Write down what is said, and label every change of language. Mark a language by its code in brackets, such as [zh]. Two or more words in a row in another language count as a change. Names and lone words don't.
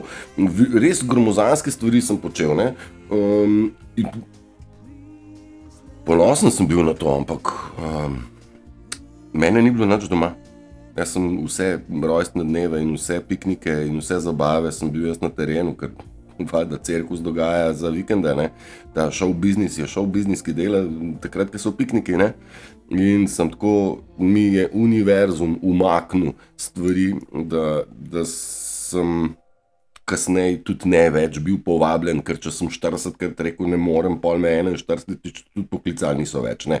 [sl] Res gromozanske stvari sem počel, ne. In ponosen sem bil na to, ampak mene ni bilo nič doma. Jaz sem vse rojstne dneve in vse piknike in vse zabave sem bil jaz na terenu, ker valjda cirkus dogaja za vikende, ne. Ta [en] show business [sl] je [en] show business, [sl] ki dela takrat, ko so pikniki, ne. In sem tako, mi je univerzum umaknil stvari, da sem kasneje tudi ne več bil povabljen, ker če sem 40krat rekel ne morem, pol me 41 tudi poklicali niso več, ne.